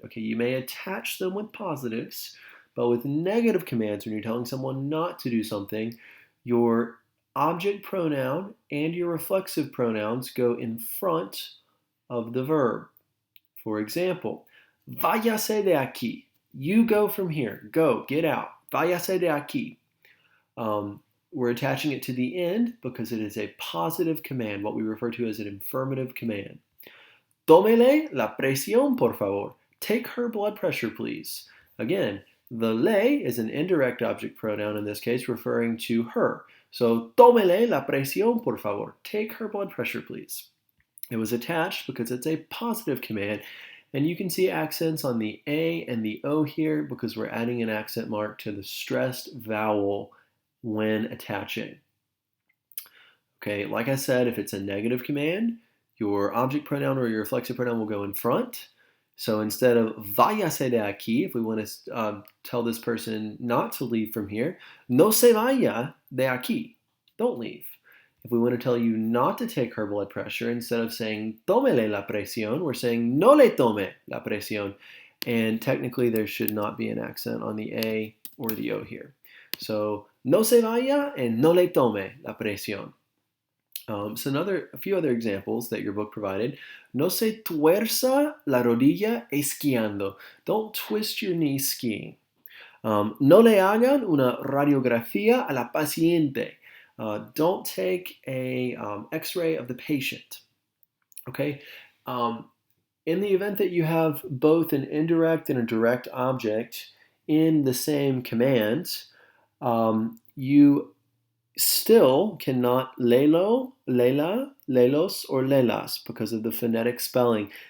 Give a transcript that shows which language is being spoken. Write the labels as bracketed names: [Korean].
[English] Okay, you may attach them with positives, but with negative commands, when you're telling someone not to do something, your object pronoun and your reflexive pronouns go in front of the verb. For example, [Spanish] váyase de aquí. [English] You go from here. Go, get out. [Spanish] Váyase de aquí. [English] We're attaching it to the end because it is a positive command, what we refer to as an affirmative command. [Spanish] Tómele la presión, por favor. [English] Take her blood pressure, please. Again, the le is an indirect object pronoun in this case, referring to her. [Spanish] So, tómele la presión, por favor. [English] Take her blood pressure, please. It was attached because it's a positive command, and you can see accents on the A and the O here because we're adding an accent mark to the stressed vowel when attaching. Okay, like I said, if it's a negative command, your object pronoun or your reflexive pronoun will go in front. So instead of [Spanish] váyase de aquí, [English] if we want to tell this person not to leave from here, [Spanish] no se vaya de aquí. [English] Don't leave. If we want to tell you not to take her blood pressure, instead of saying [Spanish] tómele la presión, [English] we're saying [Spanish] no le tome la presión. [English] And technically there should not be an accent on the A or the O here. So [Spanish] no se vaya [English] and [Spanish] no le tome la presión. [English] A few other examples that your book provided. [Spanish] No se tuerza la rodilla esquiando. [English] Don't twist your knee skiing. [Spanish] No le hagan una radiografía a la paciente. [English] Don't take a x-ray of the patient. Okay? In the event that you have both an indirect and a direct object in the same command, you still cannot lelo, lela, lelos, or lelas because of the phonetic spelling.